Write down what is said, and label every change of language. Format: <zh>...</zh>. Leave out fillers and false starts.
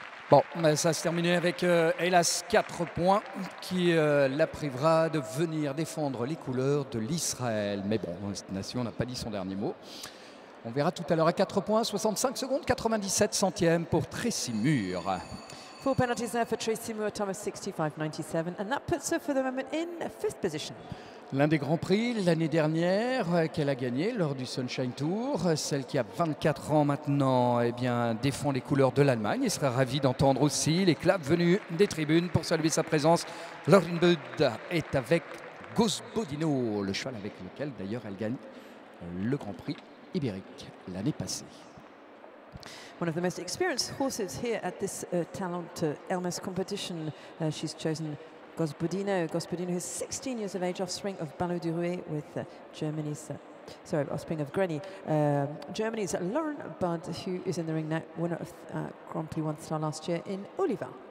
<fr>Bon, ça se terminait avec hélas 4 points qui la privera de venir défendre les couleurs de l'Israël. Mais bon, cette nation n'a pas dit son dernier mot. On verra tout à l'heure à 4 points, 65 secondes, 97 centièmes pour Tracy Muir.</fr> <en>4 penalties there for Tracy Muir, time of 65.97, and that puts her for the moment in 5th position.</en> <fr>L'un des grands prix l'année dernière qu'elle a gagné lors du Sunshine Tour, celle qui a 24 ans maintenant, défend les couleurs de l'Allemagne et sera ravie d'entendre aussi les claps venus des tribunes pour saluer sa présence. Lauren Bud est avec Gospodino, le cheval avec lequel d'ailleurs elle gagne le Grand Prix ibérique l'année passée.</fr> <en>One of the most experienced horses here at this Talent Elmas competition. She's chosen Gospodino. Gospodino is 16 years of age, offspring of Ballot du Rouet with Germany's, offspring of Greny. Germany's Lauren Budd, who is in the ring now, winner of Grand Prix 1-star last year in Oliva.</en>